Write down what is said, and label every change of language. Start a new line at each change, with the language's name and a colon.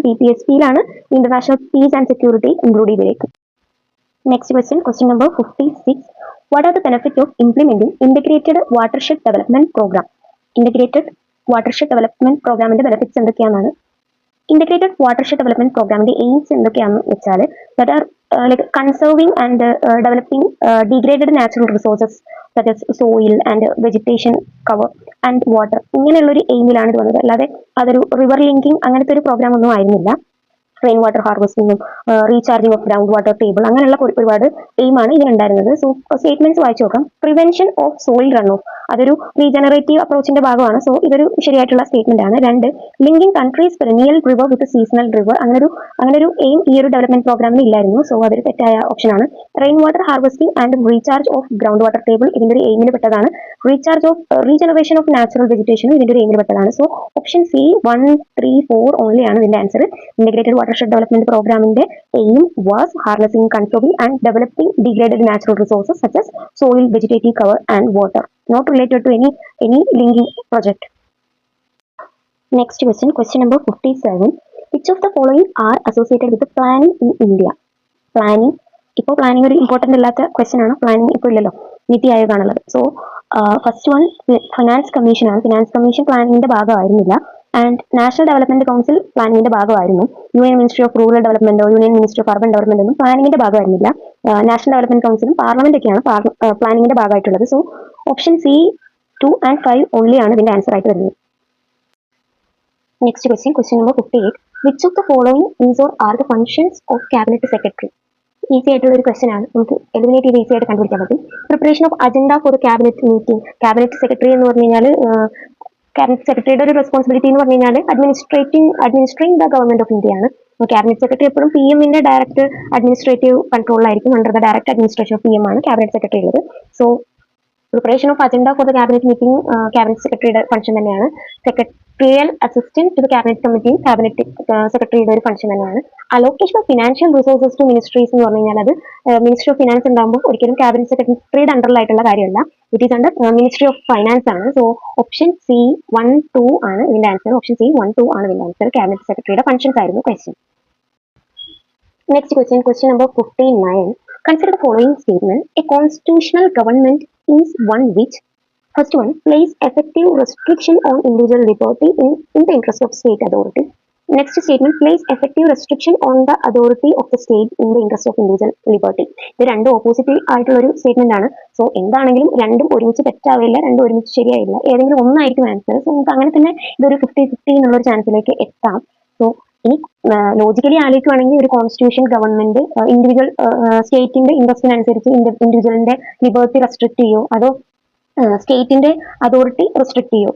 Malayalam: DPSPയിലാണ് international piece and security include ചെയ്തിരിക്കും.
English: Next question number 56. What are the benefit of implementing integrated watershed development programme?
Malayalam: Integrated watershed development പ്രോഗ്രാമിന്റെ benefits എന്തൊക്കെയാണെന്നാണ്. Integrated watershed development പ്രോഗ്രാമിന്റെ AIIMS എന്തൊക്കെയാണെന്ന് വെച്ചാൽ
English: That are like conserving and developing degraded natural resources such as soil and vegetation cover and water.
Malayalam: ഇങ്ങനെയുള്ളൊരു എയിമിലാണ് ഇത് വന്നത്. അല്ലാതെ അതൊരു river linking അങ്ങനത്തെ ഒരു പ്രോഗ്രാം ഒന്നും ആയിരുന്നില്ല. Rain water ഹാർവെസ്റ്റിങ്ങും
English: recharging of ground water table
Malayalam: അങ്ങനെയുള്ള ഒരുപാട് എയിമാണ് ഇതിനുണ്ടായിരുന്നത്. സോ സ്റ്റേറ്റ്മെന്റ്സ് വായിച്ചു നോക്കാം.
English: prevention of soil run off
Malayalam: അതൊരു റീജനറേറ്റീവ് അപ്രോച്ചിന്റെ ഭാഗമാണ്. സോ ഇതൊരു ശരിയായിട്ടുള്ള സ്റ്റേറ്റ്മെന്റ് ആണ്. 2
English: linking countries perennial river with seasonal river
Malayalam: അങ്ങനൊരു എയിം ഈ ഒരു ഡെവലപ്മെന്റ് പ്രോഗ്രാമിന് ഇല്ലായിരുന്നു. സോ അതൊരു തെറ്റായ ഓപ്ഷനാണ്.
English: rain water harvesting and recharge of ground water table
Malayalam: ഇതിന്റെ ഒരു എയിമിൽ പെട്ടതാണ്. റീജനറേഷൻ ഓഫ് നാച്ചുറൽ വെജിറ്റേഷനും ഇതിന്റെ ഒരു എയിമിൽ പെട്ടതാണ്. സോ ഓപ്ഷൻ സി 1, 3, 4 ഓൺലി ആണ് ഇതിന്റെ ആൻസർ.
English: Integrated watershed development പ്രോഗ്രാമിന്റെ aim was harnessing, conserving and developing degraded natural resources such as soil, vegetative cover and water, not related to any linking project. Next question number 57. Which of the following are associated with the planning in India?
Malayalam: Planning ഇപ്പോൾ planning ഒരു important അല്ലാത്ത question ആണ്. Planning ഇപ്പോൾ ഇല്ലല്ലോ, നീതി ആയോഗാണുള്ളത്. So first one finance commission ആണ്. Finance commission പ്ലാനിങ്ങിന്റെ ഭാഗമായിരുന്നില്ല. And national development council പ്ലാനിങ്ങിന്റെ ഭാഗമായിരുന്നു. Union ministry of rural ഡെവലപ്മെന്റോ union ministry of urban development ഒന്നും പ്ലാനിങ്ങിന്റെ ഭാഗമായിരുന്നില്ല. നാഷണൽ ഡെവലപ്മെന്റ് കൗൺസിലും പാർലമെന്റ് ഒക്കെയാണ് പ്ലാനിങ്ങിന്റെ ഭാഗമായിട്ടുള്ളത്. So option C 2 and 5 only ആണ് ഇതിന്റെ ആൻസർ ആയിട്ട് വരുന്നത്.
English: Next question number 58. Which of the following is or are the functions of cabinet secretary?
Malayalam: Easy ആയിട്ടുള്ള ഒരു question ആണ്. നമുക്ക് എലിമിനേറ്റ് ചെയ്ത് ഈസി ആയിട്ട് കണ്ടുപിടിക്കാൻ പറ്റും.
English: Preparation of agenda for cabinet meeting.
Malayalam: Cabinet secretary എന്ന് പറഞ്ഞു കഴിഞ്ഞാൽ ക്യാബിനറ്റ് സെക്രട്ടറിയുടെ ഒരു റെസ്പോൺസിബിലിറ്റി എന്ന് പറഞ്ഞു കഴിഞ്ഞാൽ
English: administrating the government of India
Malayalam: ആണ്. ക്യാബിനറ്റ് സെക്രട്ടറി എപ്പോഴും PM-ന്റെ direct administrative കൺട്രോളിലായിരിക്കും.
English: under the direct administration of PM
Malayalam: ആണ് ക്യാബിനറ്റ് സെക്രട്ടറി ഉള്ളത്. So
English: preparation of agenda for the cabinet meeting
Malayalam: cabinet സെക്രട്ടറിയുടെ ഫംഗ്ഷൻ തന്നെയാണ്.
English: secretarial assistant to the cabinet
Malayalam: കമ്മിറ്റിയും cabinet സെക്രട്ടറിയുടെ ഒരു function തന്നെയാണ്.
English: allocation of financial resources to ministries
Malayalam: എന്ന് പറഞ്ഞു കഴിഞ്ഞാൽ അത് മിനിസ്ട്രി ഓഫ് ഫിനാൻസ് ഉണ്ടാകുമ്പോൾ ഒരിക്കലും ക്യാബിനറ്റ് സെക്രട്ടറിയുടെ അണ്ടറിലായിട്ടുള്ള കാര്യമല്ല.
English: it is under ministry of finance
Malayalam: ആണ്. സോ ഓപ്ഷൻ സി 1, 2 ആണ് ഇതിന്റെ ആൻസർ. ഓപ്ഷൻ സി 1, 2 ആണ് ഇതിന്റെ ആൻസർ. ക്യാബിനറ്റ് സെക്രട്ടറിയുടെ ഫംഗ്ഷൻസ് ആയിരുന്നു question.
English: Next question number 59. Consider the following statement. A constitutional government is one which, first one, place effective restriction on individual liberty in the interest of state authority. Next statement, place effective restriction on the authority of the state in the interest of individual liberty.
Malayalam: ഇത് രണ്ടും opposite ആയിട്ടുള്ള ഒരു statement ആണ്. So എന്താണെങ്കിലും രണ്ടും ഒരുമിച്ച് തെറ്റാവില്ല, രണ്ടും ഒരുമിച്ച് ശരിയായില്ല. ഏതെങ്കിലും ഒന്നായിരിക്കും ആൻസർ. സോ നമുക്ക് അങ്ങനെ തന്നെ ഇതൊരു 50-50 എന്നുള്ളൊരു ചാൻസിലേക്ക് എത്താം. സോ ഇനി ലോജിക്കലി ആലോചിക്കുകയാണെങ്കിൽ ഒരു കോൺസ്റ്റിറ്റ്യൂഷൻ ഗവൺമെന്റ് ഇൻഡിവിജ്വൽ സ്റ്റേറ്റിന്റെ ഇൻട്രസ്റ്റിനനുസരിച്ച് ഇൻഡിവിജ്വലിന്റെ ലിബർട്ടി റെസ്ട്രിക്ട് ചെയ്യോ അതോ സ്റ്റേറ്റിന്റെ അതോറിറ്റി റെസ്ട്രിക്ട് ചെയ്യോ?